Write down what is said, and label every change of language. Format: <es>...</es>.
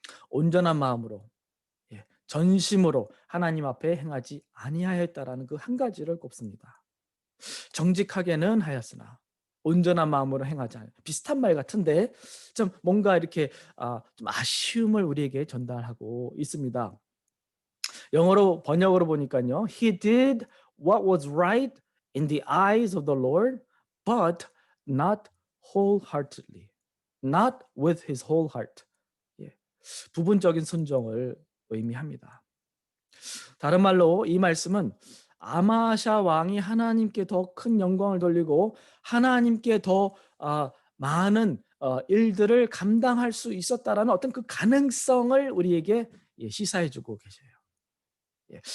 <ko>온전한 마음으로, 전심으로 하나님 앞에 행하지 아니하였다라는 그 한 가지를 꼽습니다. 정직하게는 하였으나 온전한 마음으로 행하지 않아요. 비슷한 말 같은데 좀 뭔가 이렇게 좀 아쉬움을 우리에게 전달하고 있습니다. 영어로 번역으로 보니까요,</ko> <en>He did what was right in the eyes of the Lord, but not wholeheartedly, not with his whole heart.</en> <ko>부분적인 순종을 의미합니다. 다른 말로 이 말씀은 아마샤 왕이 하나님께 더 큰 영광을 돌리고 하나님께 더 많은 일들을 감당할 수 있었다라는 어떤 그 가능성을 우리에게 시사해주고 계세요.</ko>